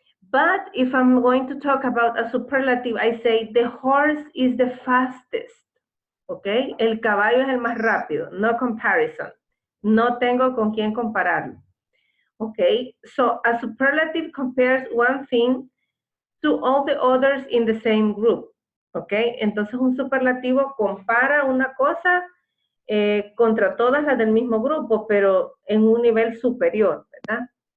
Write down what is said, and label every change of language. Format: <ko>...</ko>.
<en>But if I'm going to talk about a superlative, I say the horse is the fastest, ¿ok?</en> <es>El caballo es el más rápido,</es> <en>no comparison.</en> <es>No tengo con quién compararlo.</es> <en>Okay, so a superlative compares one thing to all the others in the same group.</en> <es>Okay, entonces un superlativo compara una cosa contra todas las del mismo grupo, pero en un nivel superior, ¿verdad?</es>